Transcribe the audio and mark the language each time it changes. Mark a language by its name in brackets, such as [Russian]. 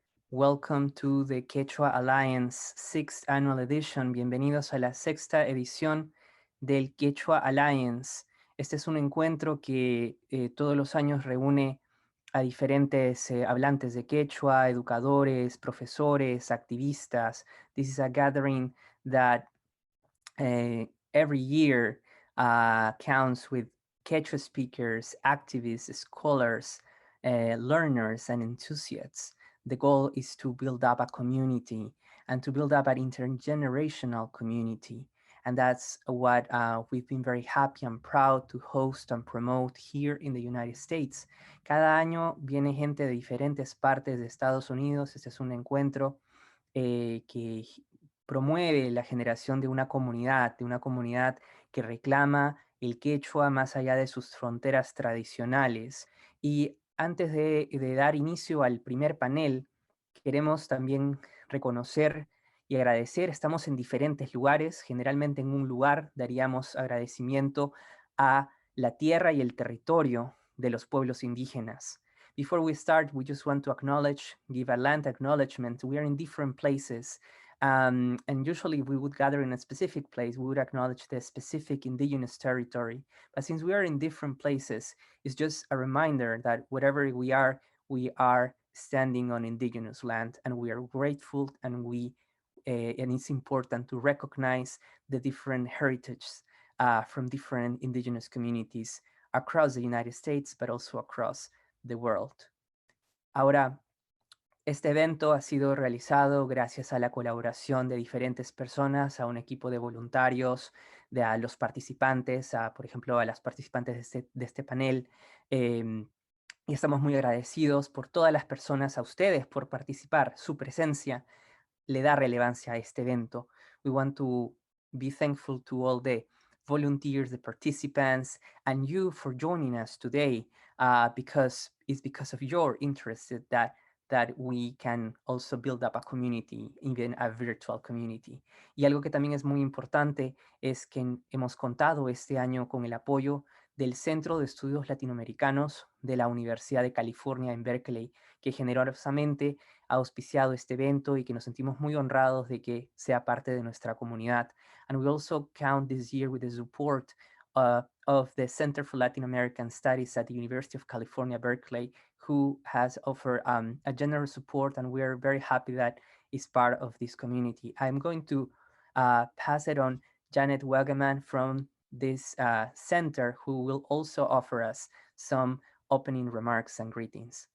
[English] Welcome to the Quechua Alliance 6th Annual Edition. [Spanish] Bienvenidos a la sexta edición del Quechua Alliance. Este es un encuentro que todos los años reúne a diferentes hablantes de quechua, educadores, profesores, activistas. [English] This is a gathering that every year counts with Quechua speakers, activists, scholars, learners, and enthusiasts. The goal is to build up a community and to build up an intergenerational community. And that's what we've been very happy and proud to host and promote here in the United States. [Spanish] Cada año viene gente de diferentes partes de Estados Unidos. Este es un encuentro que promueve la generación de una comunidad que reclama el quechua más allá de sus fronteras tradicionales. Y antes de dar inicio al primer panel, queremos también reconocer y agradecer. Estamos en diferentes lugares. Generalmente en un lugar daríamos agradecimiento a la tierra y el territorio de los pueblos indígenas. [English] Before we start, we just want to acknowledge, give a land acknowledgement. We are in different places. And usually we would gather in a specific place, we would acknowledge the specific indigenous territory. But since we are in different places, it's just a reminder that wherever we are standing on indigenous land, and we are grateful, and it's important to recognize the different heritages from different indigenous communities across the United States, but also across the world. [Spanish] Ahora, este evento ha sido realizado gracias a la colaboración de diferentes personas, a un equipo de voluntarios, a los participantes, por ejemplo, a las participantes de este panel. Y estamos muy agradecidos por todas las personas, a ustedes por participar. Su presencia le da relevancia a este evento. [English] We want to be thankful to all the volunteers, the participants, and you for joining us today, because it's because of your interest that we can also build up a community, even a virtual community. [Spanish] Y algo que también es muy importante es que hemos contado este año con el apoyo del Centro de Estudios Latinoamericanos de la Universidad de California en Berkeley, que generosamente ha auspiciado este evento y que nos sentimos muy honrados de que sea parte de nuestra comunidad. [English] And we also count this year with the support of the Center for Latin American Studies at the University of California, Berkeley, who has offered a generous support, and we are very happy that is part of this community. I'm going to pass it on Janet Waggaman from this center, who will also offer us some opening remarks and greetings.